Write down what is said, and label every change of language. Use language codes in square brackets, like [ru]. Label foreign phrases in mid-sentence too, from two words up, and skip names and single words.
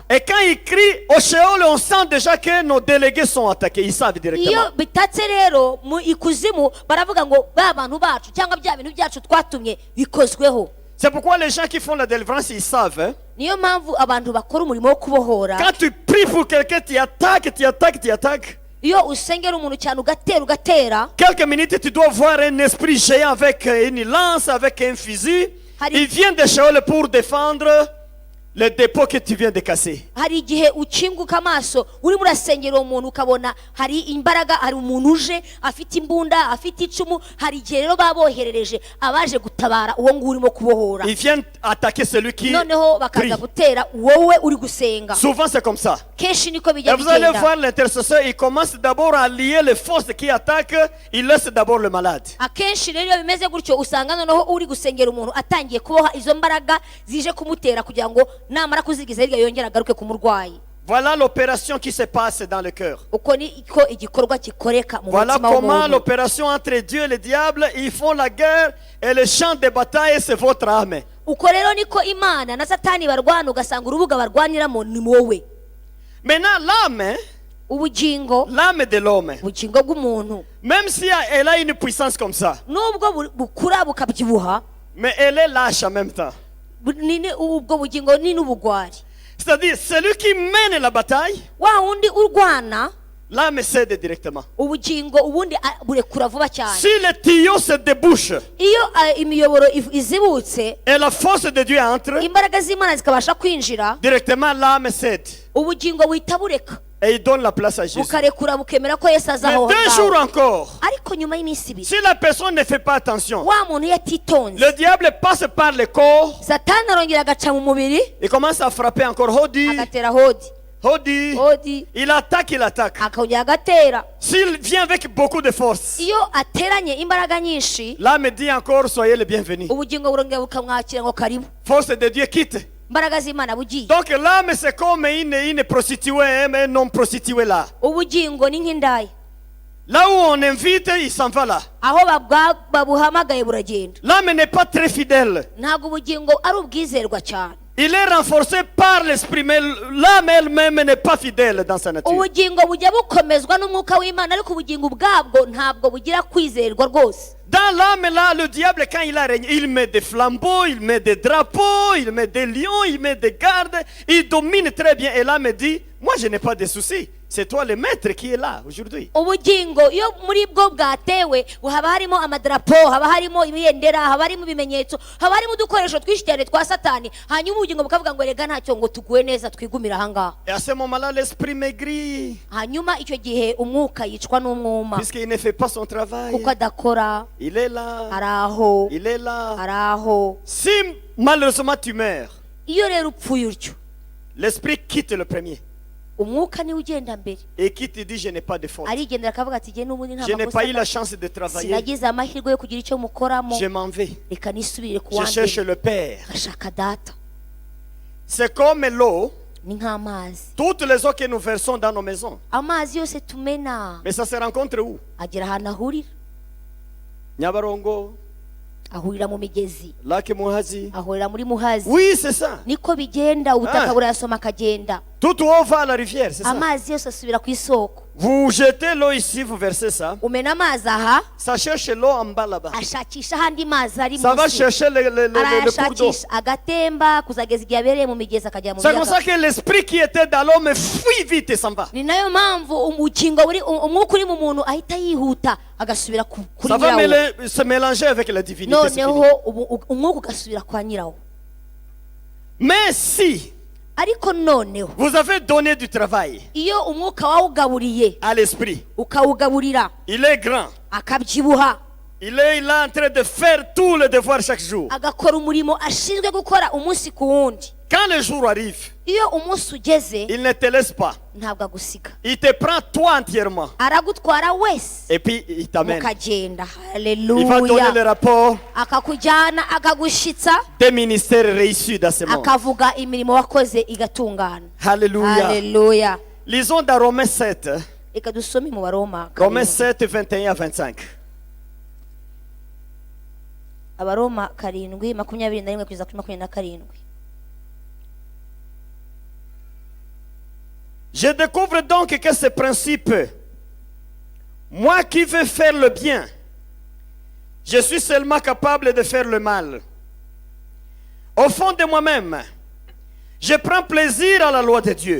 [fr] Et quand ils crient, au Sheol, on sent déjà que nos délégués sont attaqués. Ils savent directement. [rw] iyo bitatse rero mu ikuzimu baravuga ngo ba bantu bacu cyangwa bya bintu byacu twatumye bikozweho. [fr] C'est pourquoi les gens qui font la délivrance, ils savent. Hein? [rw] niyo mpamvu abantu bakora umurimo wo kubohora. [fr] Quand tu pries pour quelqu'un, tu attaques, tu attaques, tu attaques. [rw] iyo usengera umuntu cyane ugatera [fr] Quelques minutes, tu dois voir un esprit géant avec une lance, avec un fusil. Il vient de Sheol pour défendre le dépôt que tu viens de casser. [rw] hari igihe ukinguka amaso urimo urasengera uwo muntu ukabona hari imbaraga, hari umuntu uje afite imbunda afite icumu. hari igihe rero baboherereje abaje gutabara uwo nguwo urimo kubohora. [fr] Ils viennent attaquer celui qui [rw] noneho bakaza [fr] prie. [rw] gutera wowe uri gusenga. [fr] Souvent, c'est comme ça. [rw] kenshi niko [fr] Et [rw] bijya [fr] vous allez [rw] bigenda. [fr] voir l'intercesseur, il commence d'abord à lier les forces qui attaquent. Il laisse d'abord le malade. [rw] akenshi rero iyo bimeze gutyo usanga noneho uri gusengera umuntu atangiye kuboha izo mbaraga zije kumutera kugira ngo namara kuzigiza hirya yongera agaruke ku murwayi. [fr] Voilà l'opération qui se passe dans le cœur. [rw] uko niko igikorwa kikoreka mu [fr] Voilà [rw] mutima [fr] comment [rw] w'umuntu. [fr] l'opération entre Dieu et le diable, ils font la guerre et le champ de bataille, c'est votre âme. [rw] uko rero niko Imana na Satani barwana ugasanga urubuga barwaniramo ni wowe. [fr] Maintenant, l'âme, [rw] ubugingo [fr] l'âme de l'homme, [rw] ubugingo bw'umuntu [fr] même si elle a une puissance comme ça, [rw] nubwo bukura bukabyibuha [fr] mais elle est lâche en même temps. [rw] ubwo bugingo ni n'ubugwari. [fr] C'est-à-dire, celui qui mène la bataille, [rw] wa wundi urwana [fr] l'âme cède directement. [rw] ubugingo ubundi burekura vuba cyane. [fr] Si le tuyau se débouche [rw] iyo imiyoboro izibutse [fr] et la force de Dieu entre, [rw] imbaraga z'Imana zikabasha kwinjira [fr] directement l'âme cède [rw] ubugingo buhita bureka [fr] et il donne la place à Jésus. [rw] bukarekura bukemera ko Yesu aza [fr] Mais [rw] aho [fr] 2 jours [rw] ngaho. [fr] encore, [rw] ariko nyuma y'iminsi ibiri [fr] si la personne ne fait pas attention, [rw] wa muntu iyo atitonze [fr] le diable passe par le corps [rw] Satani arongera agaca mu mubiri [fr] et commence à frapper encore Hodi. [rw] agatera hodi. [fr] Hodi. [rw] odi [fr] Il attaque. [rw] akongera agatera. [fr] S'il vient avec beaucoup de force, [rw] Iyo ateranye imbaraga nyinshi, [fr] l'âme dit encore soyez les bienvenus. [rw] ubugingo burongera bukamwakira ngo karibu. [fr] Force de Dieu quitte. [rw] Imbaraga z'Imana bugiye. [fr] Donc l'âme c'est comme une prostituée, un non prostituée là. [rw] Ubugingo ni nk'indaya. [fr] Là où on invite, il s'en va là. [rw] Aho babuhamagaye buragenda. [fr] L'âme n'est pas très fidèle. [rw] Ntabwo ubugingo ari ubwizerwa cyane. [fr] Il est renforcé par l'esprit, mais l'âme elle-même n'est pas fidèle dans sa nature. [rw] Ubugingo bujya bukomezwa n'umwuka w'Imana, ariko ubugingo bwabwo ntabwo bugira kwizerwa rwose. [fr] Dans l'âme là, le diable quand il a régné, il met des flambeaux, il met des drapeaux, il met des lions, il met des gardes, il domine très bien. Et l'âme dit, moi je n'ai pas de soucis. C'est toi le maître qui est là aujourd'hui. [rw] Ubugingo iyo muri bwo bwatewe haba harimo amadarapo, haba harimo ibiyendera, haba harimo ibimenyetso, haba harimo udukoresho twinshi cyane twa Satani. Hanyuma ubugingo bukavuga ngo rega ntacyo, ngo tuguwe neza twigumira ahangaha. [fr] Et à ce moment-là, l'esprit maigrit. [rw] Hanyuma icyo gihe umwuka yicwa n'umwuma, [fr] Puisqu'il ne fait pas son travail. [rw] kuko adakora. [fr] Il est là. [rw] Araho, [fr] Il est là. [rw] araho. [fr] Si malheureusement tu meurs, [rw] Iyo rero upfuye utyo, [fr] l'esprit quitte le premier. [rw] umwuka niwe ugenda mbere, [fr] Et qui te dit je n'ai pas de faute. [rw] arigendera akavuga ati jye n'ubundi nta [fr] Je n'ai pas eu la [rw] makosa, [fr] chance de travailler. [rw] sinagize amahirwe yo kugira icyo mukoramo, [fr] Je m'en vais. [rw] reka nisubire ku [fr] Je cherche [rw] wambere [fr] le Père. [rw] ngashaka data. [fr] C'est comme l'eau. [rw] Ni nk'amazi. [fr] Toutes les eaux que nous versons dans nos maisons. [rw] Amazi yose tumena [fr] Mais ça se rencontre où? [rw] agira ahantu ahurira. [fr] Nyabarongo, [rw] Ahurira mu migezi, [fr] Lac Muhazi. [rw] ahurira muri Muhazi. [fr] Oui, c'est ça. [rw] Niko bigenda, ubutaka Ah. burayasoma akagenda. [fr] Toute eau va à la rivière, c'est ça. [rw] Amazi yose asubira ku isoko. [fr] Vous jetez l'eau ici, vous versez ça. [rw] Umena amazi aha, [fr] Ça cherche l'eau en bas là-bas. [rw] ashakisha ahandi mazi ari [fr] Ça va [rw] munsi, [fr] chercher le cours d'eau. [rw] arayashakisha agatemba kuzageza igihe abereye mu migezi akajya mu [fr] C'est comme ça [rw] biyaga. [fr] que l'esprit qui était dans l'homme fuit vite et s'en va. [rw] Ni nayo mpamvu umukingo umwuka uri mu muntu ahita yihuta agasubira kuri [fr] Ça va [rw] nyirawo, [fr] se mélanger avec la divinité. c'est fini. [rw] noneho umwuka ugasubira kwa nyirawo. [fr] Mais si [rw] Ariko noneho [fr] vous avez donné du travail [rw] iyo umwuka wawugaburiye, [fr] à l'esprit, [rw] ukawugaburira [fr] il est grand. [rw] akabyibuha, [fr] Il est là en train de faire tout le devoir chaque jour. [rw] agakora umurimo ashinzwe gukora umunsi ku wundi. [fr] Quand le jour arrive, [rw] Iyo umunsi ugeze [fr] il ne te laisse pas. [rw] ntabwo agusiga, [fr] Il te prend toi entièrement. [rw] aragutwara wese [fr] Et puis il t'amène. [rw] mukagenda. [fr] Il va donner le [rw] Haleluya. [fr] rapport [rw] Akakujyana akagushitsa, [fr] des ministères réussis dans ce monde. [rw] akavuga imirimo wakoze igatungana. [fr] Alléluia. [rw] Haleluya. [fr] Lisons dans Romains 7. [rw] Reka dusome mu Baroma [fr] Romains [rw] karindwi. [fr] 7, 21 à 25. [rw] Abaroma 7:21 kugeza kuri 27. [fr] Je découvre donc que ce principe, moi qui veux faire le bien, je suis seulement capable de faire le mal. Au fond de moi-même, je prends plaisir à la loi de Dieu.